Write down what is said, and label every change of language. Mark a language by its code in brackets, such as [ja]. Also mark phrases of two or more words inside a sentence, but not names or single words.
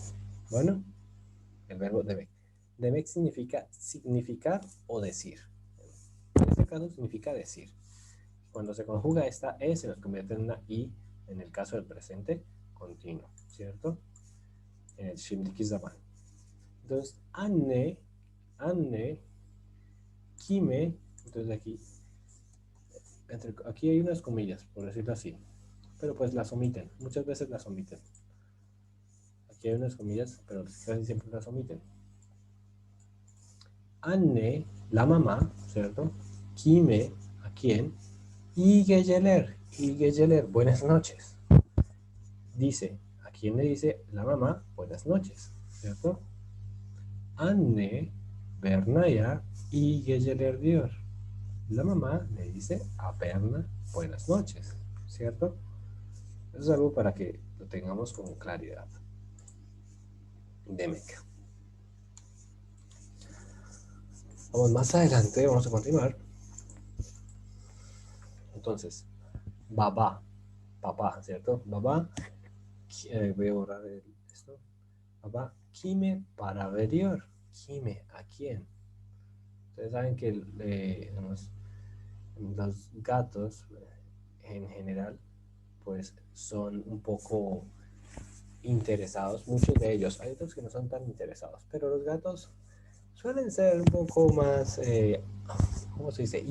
[es] Bueno, el verbo demek. Demek significa significar o decir. En este caso significa decir. Cuando se conjuga esta E se nos convierte en una I en el caso del presente continuo, ¿cierto? En el [tr] şimdiki zaman. Entonces, anne, kime, [es] entonces aquí hay unas comillas, por decirlo así, pero pues las omiten, muchas veces las omiten. Aquí hay unas comillas, pero casi siempre las omiten. Anne, la mamá, ¿cierto? Kime, ¿a quién? Y geceler, buenas noches. Dice, ¿a quién le dice la mamá buenas noches? ¿Cierto? [tr] Anne, Bernaya y geceler diyor. [es] La mamá le dice a Berna buenas noches, ¿cierto? Eso es algo para que lo tengamos con claridad. Demek. Vamos más adelante, vamos a continuar. Entonces, papá, ¿cierto? Papá, voy a borrar esto. Papá, [tr] kime para veriyor. Kime, [es] ¿a quién? Ustedes saben que los gatos, en general, pues son un poco interesados, muchos de ellos. Hay otros que no son tan interesados, pero los gatos suelen ser un poco más, ¿cómo se dice?